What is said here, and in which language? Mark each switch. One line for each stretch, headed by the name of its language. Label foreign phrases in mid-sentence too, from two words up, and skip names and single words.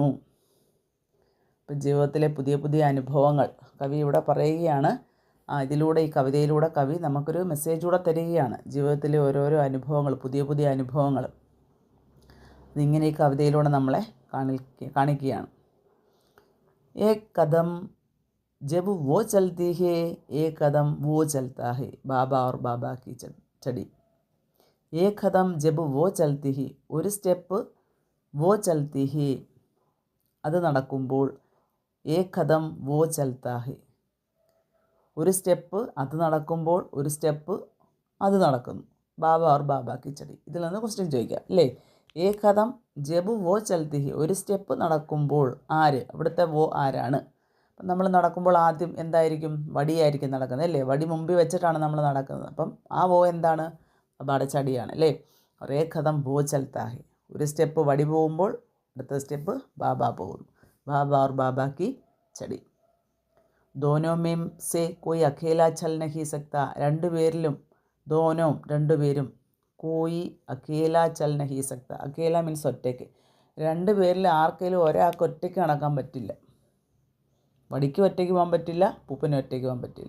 Malayalam: ഇപ്പം ജീവിതത്തിലെ പുതിയ പുതിയ അനുഭവങ്ങൾ കവി ഇവിടെ പറയുകയാണ്. ഇതിലൂടെ, ഈ കവിതയിലൂടെ കവി നമുക്കൊരു മെസ്സേജ് കൂടെ തരികയാണ്. ജീവിതത്തിലെ ഓരോരോ അനുഭവങ്ങൾ, പുതിയ പുതിയ അനുഭവങ്ങൾ, ഇതിങ്ങനെ ഈ കവിതയിലൂടെ നമ്മളെ കാണിക്കുകയാണ്.
Hindi: एक कदम जब वो चलती है, एक कदम वो चलता है, बाबा और बाबा की छड़ी. एक कदम जब वो चलती है,
Malayalam: ഒരു സ്റ്റെപ്പ്
Hindi: वो चलती है,
Malayalam: അത് നടക്കുമ്പോൾ,
Hindi: एक कदम वो चलता है,
Malayalam: ഒരു സ്റ്റെപ്പ് അത് നടക്കുമ്പോൾ, ഒരു സ്റ്റെപ്പ് അത് നടക്കുന്നു.
Hindi: बाबा और बाबा की छड़ी.
Malayalam: ഇതിൽ നിന്ന് ക്വസ്റ്റ്യൻ ചോദിക്കാം അല്ലേ.
Hindi: एक कदम जब वो चलती है,
Malayalam: ഒരു സ്റ്റെപ്പ് നടക്കുമ്പോൾ, ആര്, ഇവിടുത്തെ വോ ആരാണ്. അപ്പം നമ്മൾ നടക്കുമ്പോൾ ആദ്യം എന്തായിരിക്കും, വടിയായിരിക്കും നടക്കുന്നത് അല്ലേ. വടി മുമ്പിൽ വെച്ചിട്ടാണ് നമ്മൾ നടക്കുന്നത്. അപ്പം ആ വോ എന്താണ്, ബാബയുടെ ചടിയാണ് അല്ലേ.
Hindi: एक कदम वो चलता है,
Malayalam: ഒരു സ്റ്റെപ്പ് വടി പോകുമ്പോൾ അടുത്ത സ്റ്റെപ്പ് ബാബ പോകുന്നു.
Hindi: बाबा और बाबा की छड़ी. दोनों में से कोई अकेला चल नहीं सकता,
Malayalam: രണ്ടുപേരിലും, ദോനോ രണ്ടുപേരും,
Hindi: कोई अकेला चल नहीं सकता,
Malayalam: അഖേല മീൻസ് ഒറ്റയ്ക്ക്, രണ്ട് പേരിൽ ആർക്കെങ്കിലും ഒരാൾക്ക് ഒറ്റയ്ക്ക് നടക്കാൻ പറ്റില്ല. വടിക്ക് ഒറ്റയ്ക്ക് പോകാൻ പറ്റില്ല, പൂപ്പന് ഒറ്റയ്ക്ക് പോകാൻ പറ്റില്ല.